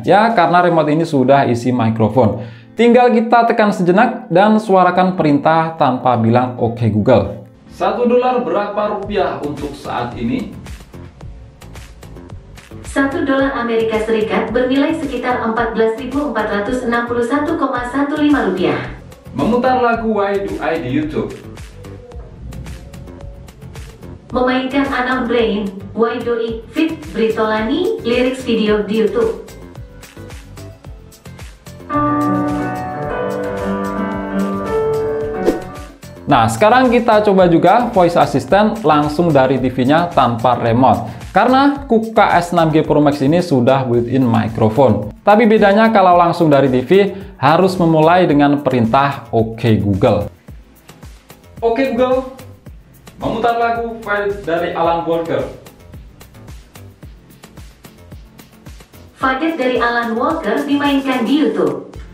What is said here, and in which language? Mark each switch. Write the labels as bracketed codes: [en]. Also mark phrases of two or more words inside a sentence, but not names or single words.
[id] Ya, karena remote ini sudah isi mikrofon. Tinggal kita tekan sejenak dan suarakan perintah tanpa bilang "Oke Google". $1 berapa rupiah untuk saat ini? $1 Amerika Serikat bernilai sekitar 14.461,15 rupiah. Memutar lagu Why Do I di YouTube. Memainkan Unknown Brain, Why Do I, feat. Britolani, [en] lyrics video [id] di YouTube. Nah, sekarang kita coba juga [en] voice assistant [id] langsung dari TV-nya tanpa remote. Karena KUKA S6G Pro Max ini sudah [en] built-in microphone. [id] Tapi bedanya kalau langsung dari TV, harus memulai dengan perintah OK Google. Oke Google, memutar lagu Faded dari Alan Walker. Faded dari Alan Walker dimainkan di YouTube.